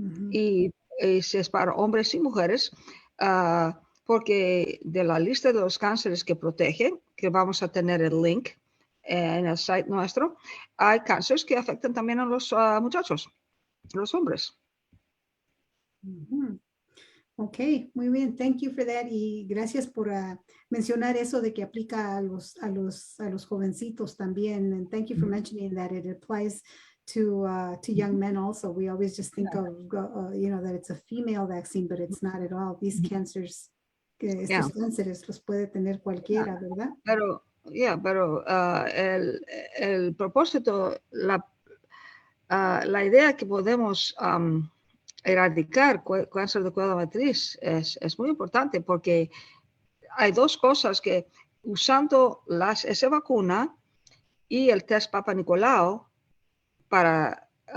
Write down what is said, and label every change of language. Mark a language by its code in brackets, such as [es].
[es] Y si es para hombres y mujeres, porque de la lista de los cánceres que protege, que vamos a tener el link en el site nuestro, hay cánceres que afectan también a los muchachos, los hombres. [en] Ok, [es] muy bien. [en] Thank you for that. [es] Y gracias por mencionar eso de que aplica a los jovencitos también. [en] And thank you for mentioning that it applies to young men also. We always just think of, that it's a female vaccine, but it's not at all. These cancers, Yeah. [es] estos cánceres los puede tener cualquiera, ¿verdad? Pero el propósito, la idea que podemos erradicar cáncer de cuello matriz es muy importante porque hay dos cosas que usando esa vacuna y el test Papa Nicolau para